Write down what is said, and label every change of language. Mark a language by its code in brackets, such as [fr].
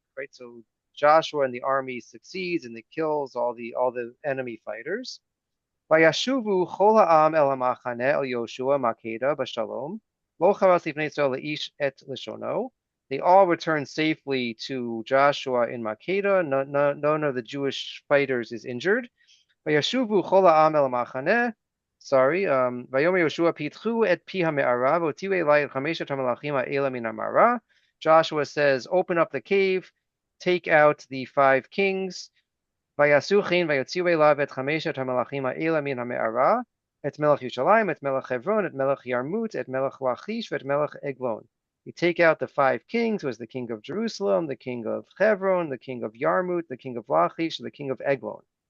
[en] So Joshua and the army succeeds and it kills all the enemy fighters. [he] וישובו כל העם אל המחנה אל יהושע מקדה בשלום, לא חרץ לפני ישראל לאיש את לשונו. [en] They all returned safely to Joshua in Makeda. None of the Jewish fighters is injured. [he] וישובו כל העם אל המחנה. Sorry. ויאמר יהושע פיתחו את פי המערה והוציאו אלי את חמשת המלאכים האלה מן המערה. [en] Joshua says, open up the cave, take out the 5 kings. [he] ויעשו כן ויוציאו אליו את חמשת המלאכים האלה מן המערה, את מלך ירושלים, את מלך חברון, את מלך ירמות, את מלך לכיש ואת מלך עגלון. [en] You take out the 5 kings, was the king of Jerusalem, the king of Hebron, the king of Yarmut, the king of Lachish, the king of Eglon.